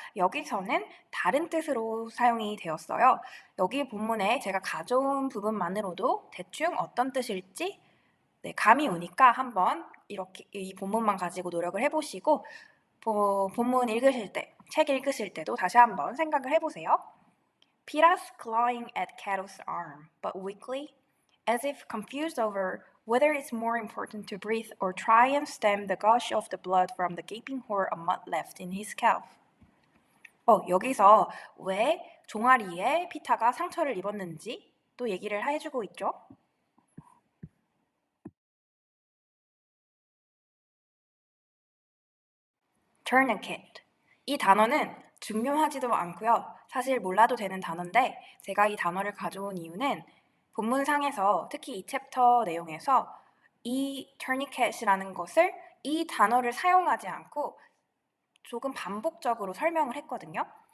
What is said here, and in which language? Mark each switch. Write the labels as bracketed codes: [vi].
[ko] 여기서는 다른 뜻으로 사용이 되었어요. 여기 본문에 제가 가져온 부분만으로도 대충 어떤 뜻일지 감이 오니까 한번 이렇게 이 본문만 가지고 노력을 해보시고 본문 읽으실 때, 책 읽으실 때도 다시 한번 생각을 해보세요. [en] Pita's clawing at Cato's arm, but weakly, as if confused over whether it's more important to breathe or try and stem the gush of the blood from the gaping hole of mud left in his scalp. [ko] 여기서 왜 종아리에 피타가 상처를 입었는지 또 얘기를 해주고 있죠. [en] tourniquet. [ko] 이 단어는 중요하지도 않고요. 사실 몰라도 되는 단어인데 제가 이 단어를 가져온 이유는 본문상에서 특히 이 챕터 내용에서 이 tourniquet이라는 것을 이 단어를 사용하지 않고 조금 반복적으로 설명을 했거든요.